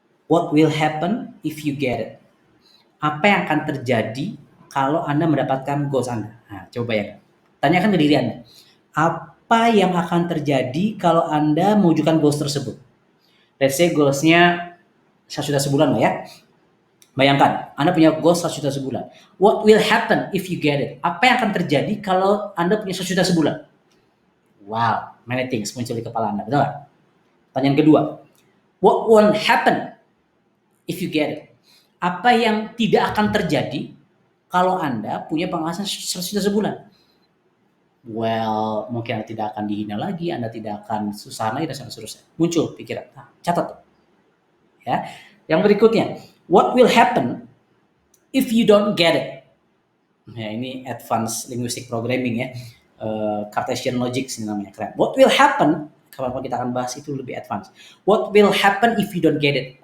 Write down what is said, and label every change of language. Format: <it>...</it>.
<en>What will happen if you get it?</en> <id>Apa yang akan terjadi kalau Anda mendapatkan goals Anda? Nah, coba bayangkan. Tanyakan ke diri Anda. Apa yang akan terjadi kalau Anda mewujudkan goals tersebut?</id> <en>Let's say</en> <id>goals-nya 1 juta sebulan lah ya. Bayangkan, Anda punya goals 1 juta sebulan.</id> <en>What will happen if you get it?</en> <id>Apa yang akan terjadi kalau Anda punya 1 juta sebulan?</id> <en>Wow, many things</en> <id>muncul di kepala Anda, betul nggak? Pertanyaan kedua,</id> <en>what won't happen if you get it?</en> <id>Apa yang tidak akan terjadi kalau Anda punya penghasilan 100 juta sebulan? Well, mungkin Anda tidak akan dihina lagi, Anda tidak akan susah lagi, dan seterusnya. Muncul pikiran. Nah, catat. Ya. Yang berikutnya,</id> <en>what will happen if you don't get it?</en> <id>Ya, ini</id> <en>advanced linguistic programming</en> <id>ya.</id> <en>Cartesian logic</en> <id>ini namanya, keren.</id> <en>What will happen,</en> <id>kalau kita akan bahas itu lebih advance.</id> <en>What will happen if you don't get it?</en>